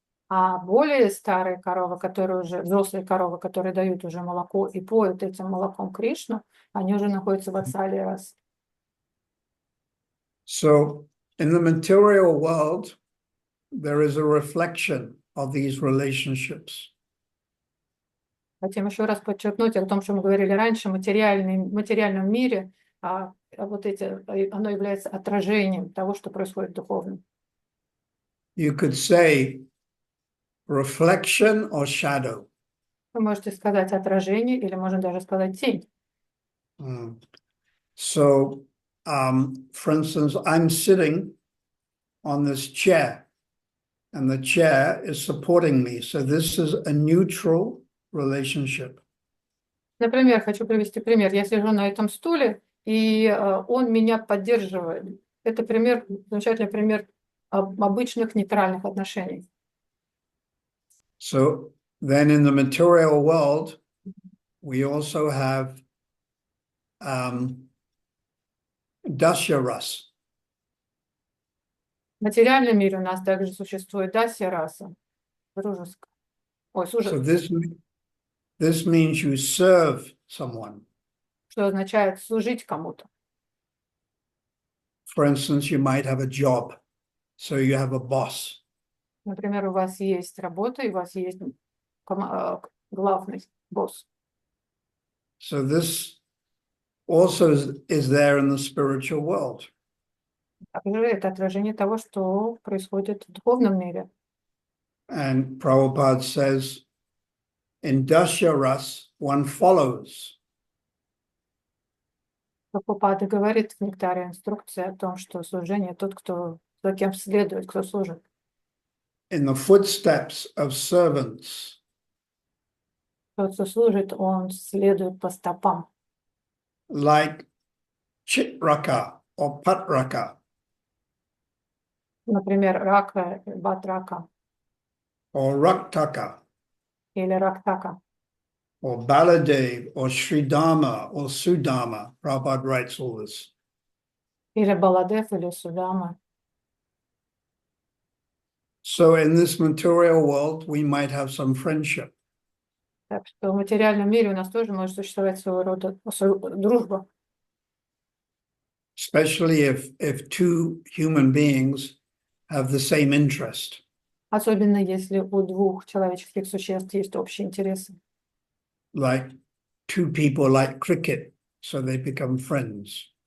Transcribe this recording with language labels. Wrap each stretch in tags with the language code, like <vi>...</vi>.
<ru>А более старые коровы, взрослые коровы, которые дают уже молоко и поют этим молоком Кришну, они уже находятся в Vatsalya-расе.</ru> <en>So in the material world, there is a reflection of these relationships.</en> <ru>Хотим еще раз подчеркнуть о том, что мы говорили раньше, в материальном мире, оно является отражением того, что происходит в духовном.</ru> <en>You could say reflection or shadow.</en> <ru>Вы можете сказать отражение, или можно даже сказать тень.</ru> <en>So, for instance, I'm sitting on this chair, and the chair is supporting me. So this is a neutral relationship.</en> <ru>Например, хочу привести пример. Я сижу на этом стуле, и он меня поддерживает. Это замечательный пример обычных нейтральных отношений.</ru> <en>So then in the material world, we also have Dasya-ras.</en> <ru>В материальном мире у нас также существует дасья-раса. дружеское. Ой,</ru> <en>So this means you serve someone.</en> <ru>что означает служить кому-то.</ru> <en>For instance, you might have a job, so you have a boss.</en> <ru>Например, у вас есть работа, и у вас есть главный босс.</ru> <en>So this also is there in the spiritual world.</en> <ru>Также это отражение того, что происходит в духовном мире.</ru> <en>And Prabhupada says, in Dasya Ras, one follows.</en> <ru>Прабхупада говорит в нектаре инструкции о том, что служение тот, кто за кем следует, кто служит.</ru> <en>In the footsteps of servants.</en> <ru>Тот, кто служит, он следует по стопам.</ru> <en>Like Chitraka or Patraka.</en> <ru>Например, Рака, Батрака.</ru> <en>Or Raktaka.</en> <ru>Или Рактака.</ru> <en>Or Baladev, or Sridharma, or Sudama. Prabhupada writes all this.</en> <ru>Или Баладев, или Судама.</ru> <en>So in this material world, we might have some friendship.</en> <ru>Так что в материальном мире у нас тоже может существовать своего рода дружба.</ru> <en>Especially if two human beings have the same interest.</en> <ru>Особенно если у двух человеческих существ есть общие интересы.</ru> <en>Like two people like cricket, so they become friends.</en>